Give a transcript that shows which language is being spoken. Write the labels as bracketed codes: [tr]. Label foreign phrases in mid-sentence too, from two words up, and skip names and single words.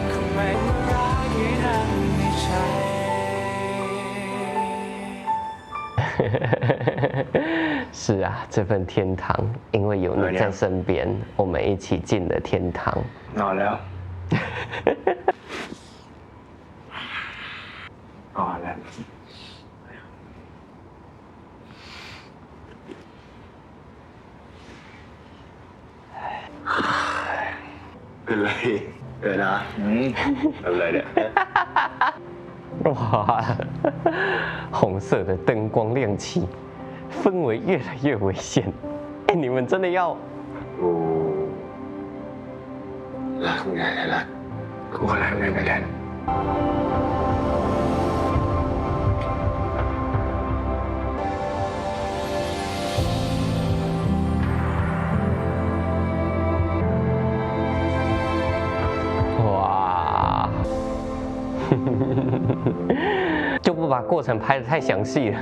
[zh] 是啊，这份天堂，因为有你在身边，我们一起进了天堂。 [th] นอนแล้วนอนแล้ว เป็นไรนะเป็นไรเนี่ย [zh] 哇，红色的灯光亮起，氛围越来越危险。哎，你们真的要？ [th] กูรักมึงไงรัก กูก็รักมึงเหมือนกัน [zh] 哇，就不把过程拍得太详细了。